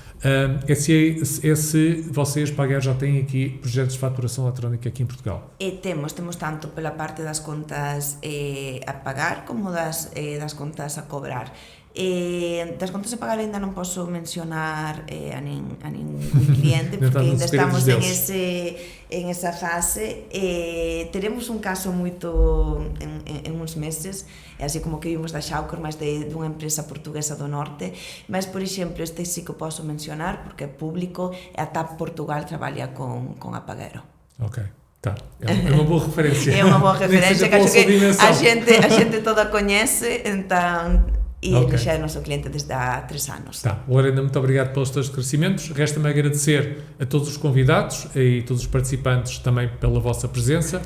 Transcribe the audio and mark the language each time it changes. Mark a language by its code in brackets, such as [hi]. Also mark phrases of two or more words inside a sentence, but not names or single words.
[pt] Se vocês, Pagero, já têm aqui projetos de faturação eletrónica aqui em Portugal? Temos tanto pela parte das contas a pagar como das contas a cobrar. [gl] Das contas a pagar ainda non posso mencionar a ningún cliente porque ainda estamos en esa fase. Teremos un caso moito en uns meses, así como que vimos da Shawcor, mas de unha empresa portuguesa do norte, mas por exemplo este sí que posso mencionar porque é público, a TAP Portugal traballa con a Pagero. [pt] Ok. Tá. É uma boa referência. É uma boa referência que acho que a gente toda coñece, então e ele já é nosso cliente desde há 3 anos. Tá. Lorena, muito obrigado pelos teus esclarecimentos. Resta-me agradecer a todos os convidados e todos os participantes também pela vossa presença.